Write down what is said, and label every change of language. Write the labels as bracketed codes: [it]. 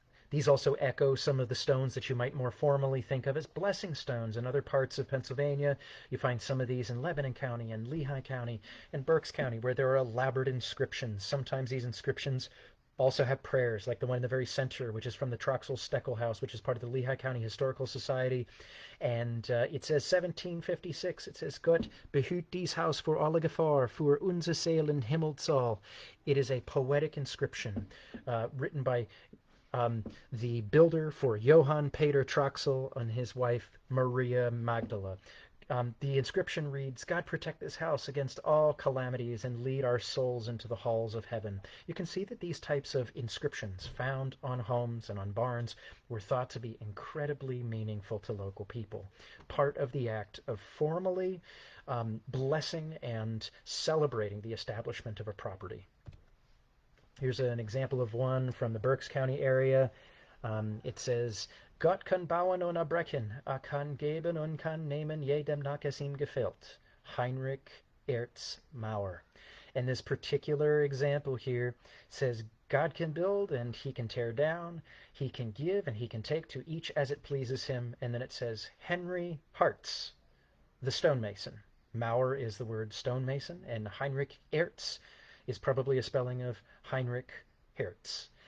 [en] These also echo some of the stones that you might more formally think of as blessing stones in other parts of Pennsylvania. You find some of these in Lebanon County and Lehigh County and Berks County, where there are elaborate inscriptions. Sometimes these inscriptions also have prayers, like the one in the very center, which is from the Troxel Steckel House, which is part of the Lehigh County Historical Society. And it says 1756. [de] It says, Gott behüt dies Haus vor alle Gefahr, für unser Seelen Himmelsal. [en] It is a poetic inscription written by the builder for Johann Peter Troxel and his wife Maria Magdala. The inscription reads, God protect this house against all calamities and lead our souls into the halls of heaven. You can see that these types of inscriptions found on homes and on barns were thought to be incredibly meaningful to local people. Part of the act of formally blessing and celebrating the establishment of a property. Here's an example of one from the Berks County area. [de] It says, Gott kann bauen und abbrechen, kann geben und kann nehmen, jedem nach es ihm gefällt. Heinrich Erz Mauer. [en] And this particular example here says, God can build and he can tear down, he can give and he can take to each as it pleases him. And then it says, Henry Hartz, the stonemason. Mauer is the word stonemason, and Heinrich Erz is probably a spelling of Heinrich Hertz.